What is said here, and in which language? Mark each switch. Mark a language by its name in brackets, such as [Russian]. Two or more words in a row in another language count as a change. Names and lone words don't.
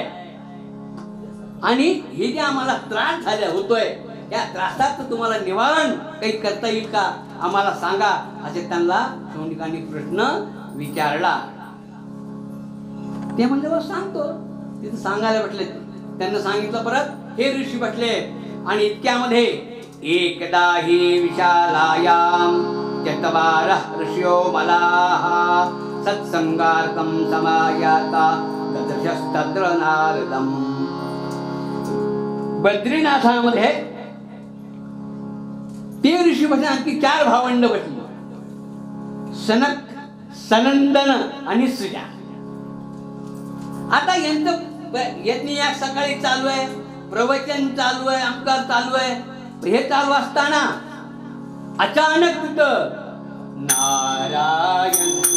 [Marathi] आणि हे जे आम्हाला त्रास झाला होतोय, या त्रासाचं तुम्हाला निवारण काही करता येईल का, आम्हाला सांगा, असे त्यांना शौनकांनी प्रश्न विचारला. ते म्हणजे बस सांगतो. तिथे सांगायला बसले. त्यांना सांगितलं. परत हे ऋषी बसले. आणि इतक्यामध्ये [Sanskrit] एकदा हि विशालायाम चत्वारः ऋषयो मलाः सत्संगार्थं समायाता तदृशस्तत्र नारदम्. [Marathi] बद्रीनाथामध्ये ते ऋषी बसले. आणखी 4 भावंड बसले. सनक, सनंदन आणि सुजा. आता यांचं यज्ञयाग सकाळी चालू आहे, प्रवचन चालू आहे, अमकार चालू आहे. हे चालू असताना अचानक तिथं नारायण